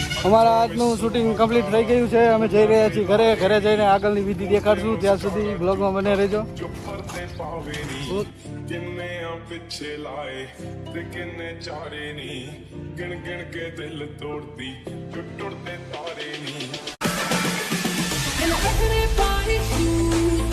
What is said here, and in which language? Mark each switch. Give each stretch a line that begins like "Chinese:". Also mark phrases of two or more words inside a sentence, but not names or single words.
Gujarati: અમારા આજનું
English: shooting complete
Gujarati: થઈ ગયું છે. અમે જઈ રહ્યા છીએ ઘરે. ઘરે જઈને આગળની વિધિ દેખાડશું. ત્યાં સુધી બ્લોગમાં બને રહેજો.
Punjabi: ਪਿੱਛੇ ਲਾਏ ਤੇ ਕਿੰਨੇ ਚਾਰੇ ਨੀ ਗਿਣ ਗਿਣ ਕੇ ਦਿਲ ਤੋੜਦੀ ਟੁੱਟਦੇ ਤਾਰੇ ਨੀ
English: And everybody